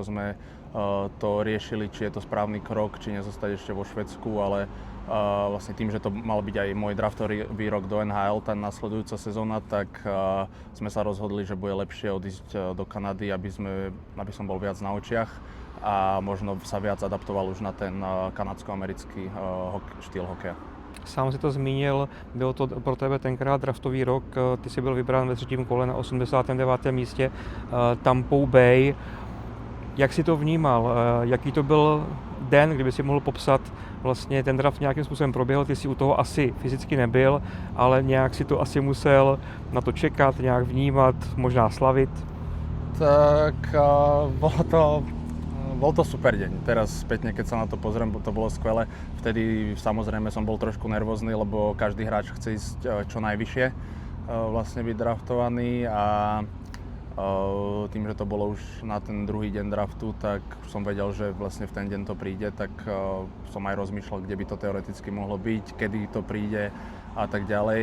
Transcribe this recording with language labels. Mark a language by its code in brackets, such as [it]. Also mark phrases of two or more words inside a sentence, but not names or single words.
[sk] sme to riešili, či je to správny krok, či nezostať ešte vo Švédsku, ale vlastne tým, že to mal byť aj môj draftový rok do NHL, tá nasledujúca sezóna, tak sme sa rozhodli, že bude lepšie odísť do Kanady, aby som bol viac na očiach a možno sa viac adaptoval už na ten kanadsko-americký štýl hokeja. [cs] Sám si to zmínil, byl to pro tebe tenkrát draftový rok, ty jsi byl vybrán ve 3. kole na 89. místě Tampou Bay. Jak si to vnímal? Jaký to byl den, kdyby si mohl popsat vlastně ten draft nějakým způsobem proběhl, ty si u toho asi fyzicky nebyl, ale nějak si to asi musel na to čekat, nějak vnímat, možná slavit? [sk] Tak bol to super deň. Teraz spätne, keď sa na to pozriem, to bolo skvelé. Vtedy samozrejme som bol trošku nervózny, lebo každý hráč chce ísť čo najvyššie, vlastne byť draftovaný a tým, že to bolo už na ten druhý deň draftu, tak som vedel, že vlastne v ten deň to príde, tak som aj rozmýšľal, kde by to teoreticky mohlo byť, kedy to príde a tak ďalej.